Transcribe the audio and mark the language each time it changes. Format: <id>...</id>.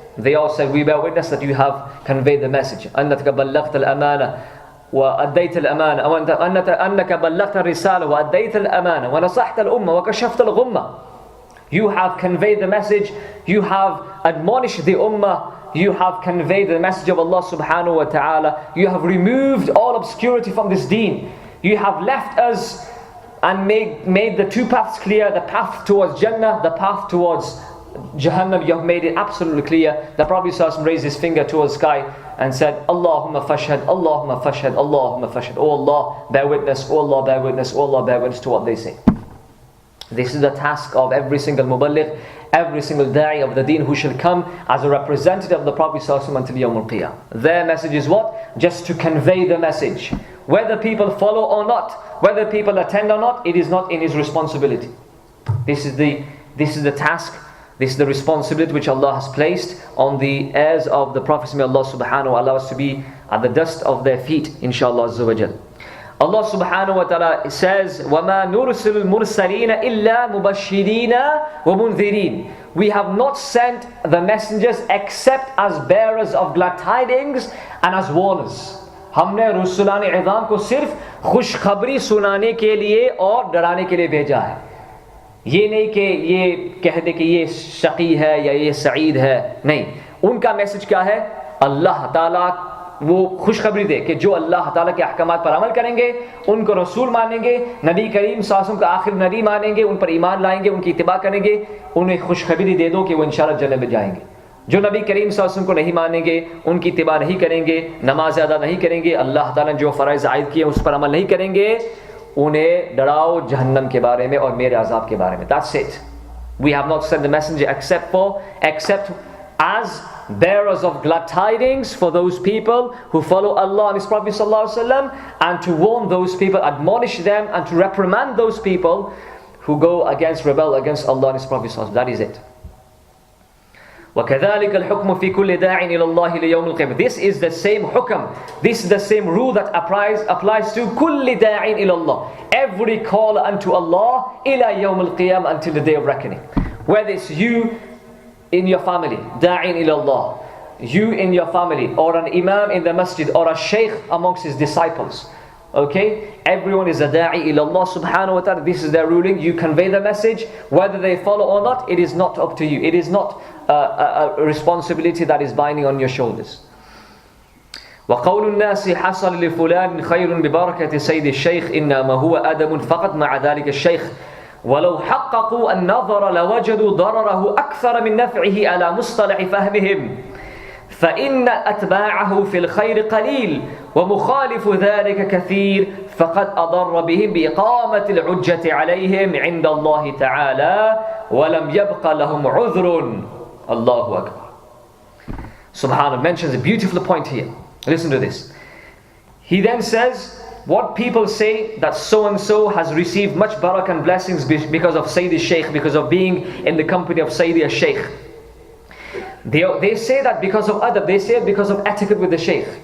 <en>They all said, we bear witness that you have conveyed the message.</en> <ar>أنك بلغت الأمانة وأديت الأمانة أنك بلغت الرسالة وأديت الأمانة ونصحت الأمة وكشفت الغمة.</ar> <en>You have conveyed the message, you have admonished the ummah, you have conveyed the message of Allah subhanahu wa ta'ala, you have removed all obscurity from this deen, you have left us and made the two paths clear, the path towards Jannah, the path towards Jahannam. You have made it absolutely clear. The Prophet ﷺ raised his finger towards the sky and said, Allahumma fashhad, Allahumma fashhad, Allahumma fashhad. Oh Allah, bear witness, oh Allah, bear witness, oh Allah, bear witness to what they say. This is the task of every single muballigh, every single da'i of the deen who shall come as a representative of the Prophet ﷺ until Yawm al-Qiyamah. Their message is what? Just to convey the message. Whether people follow or not, whether people attend or not, it is not in his responsibility. This is the task, this is the responsibility which Allah has placed on the heirs of the Prophet. May Allah subhanahu wa ta'ala to be at the dust of their feet, inshaAllah azza wa jal. Allah subhanahu wa ta'ala says,</en> <ar>وَمَا نُرْسِلُ الْمُرْسَلِينَ إِلَّا مُبَشِّرِينَ وَمُنذِرِينَ.</ar> <en>We have not sent the messengers except as bearers of glad tidings and as warners.</en> <hi>हमने रसूलान इज़ाम को सिर्फ खुशखबरी सुनाने के लिए और डराने के लिए भेजा है. ये नहीं कि ये कह दे कि ये शकी है या ये सईद है. नहीं, उनका मैसेज क्या है? अल्लाह ताला वो खुशखबरी दे कि जो अल्लाह ताला के अहकामात पर अमल करेंगे, उनको रसूल मानेंगे, नबी करीम सल्लल्लाहु अलैहि वसल्लम का आखिर नबी मानेंगे, उन पर ईमान लाएंगे, उनकी इत्तिबा करेंगे, उन्हें खुशखबरी दे दो कि वो इंशाअल्लाह जन्नत में जाएंगे. जो नबी करीम सल्लल्लाहु अलैहि वसल्लम को नहीं मानेंगे, उनकी इत्तिबा नहीं करेंगे, नमाज अदा नहीं करेंगे, अल्लाह ताला ने जो फ़राइज़ आयद किए उस पर अमल नहीं करेंगे, उन्हें डराओ जहन्नम के बारे में और मेरे अज़ाब के बारे में.</hi> <en>That's it. We have not sent the messenger except as bearers of glad tidings for those people who follow Allah and His Prophet ﷺ, and to warn those people, admonish them, and to reprimand those people who rebel against Allah and His Prophet ﷺ. That is it.</en> <ar>وَكَذَلِكَ الْحُكْمُ فِي كُلِّ دَاعٍ إِلَى اللَّهِ لِيَوْمِ الْقِيَامَةِ.</ar> <en>This is the same hukm, this is the same rule that applies to</en> <ar>كُلِّ دَاعٍ إِلَى اللَّهِ.</ar> <en>Every call unto Allah</en> <ar>إِلَى يَوْمِ الْقِيَامَةِ,</ar> <en>until the day of reckoning. Whether it's you in your family, da'in ila Allah, you in your family, or an imam in the masjid, or a shaykh amongst his disciples. Okay, everyone is a da'i ila Allah subhanahu wa ta'ala. This is their ruling. You convey the message, whether they follow or not, it is not up to you. It is not a responsibility that is binding on your shoulders.</en> <ar>وقول الناس حصل لفلان خير ببركة سيد الشيخ إنما هو أدب فقط مع ذلك الشيخ ولو حققوا النظر لوجدوا ضرره أكثر من نفعه على مصطلح فهمهم فإن أتباعه في الخير قليل ومخالف ذلك كثير فقد أضر بهم بإقامة الحجة عليهم عند الله تعالى ولم يبق لهم عذر. Allahu Akbar.</ar> <en>Subhanallah mentions a beautiful point here. Listen to this. He then says, what people say that so and so has received much barakah and blessings because of Sayyid al-Shaykh, because of being in the company of Sayyid al-Shaykh. They say that because of adab, they say it because of etiquette with the Shaykh.</en>